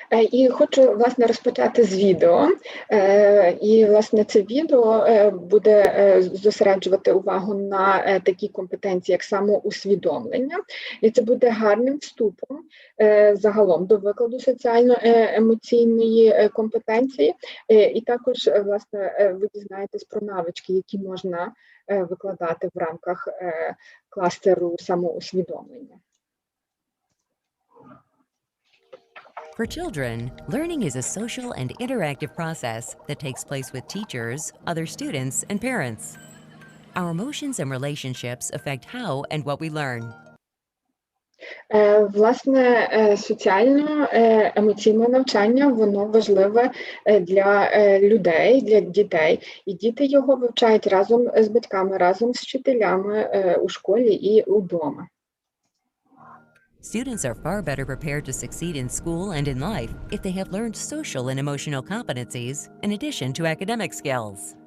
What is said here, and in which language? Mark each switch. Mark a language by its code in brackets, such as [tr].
[uk] І хочу, власне, розпочати з відео. І, власне, це відео буде зосереджувати увагу на такі компетенції, як самоусвідомлення. І це буде гарним вступом загалом до викладу соціально-емоційної компетенції. І також, власне, ви дізнаєтесь про навички, які можна викладати в рамках кластеру самоусвідомлення. [en] For children, learning is a social and interactive process that takes place with teachers, other students, and parents. Our emotions and relationships affect how and what we learn. [uk] Власне, соціально-емоційне навчання, воно важливе для людей, для дітей. І діти його вивчають разом з батьками, разом з вчителями у школі і удома. [en] Students are far better prepared to succeed in school and in life if they have learned social and emotional competencies in addition to academic skills.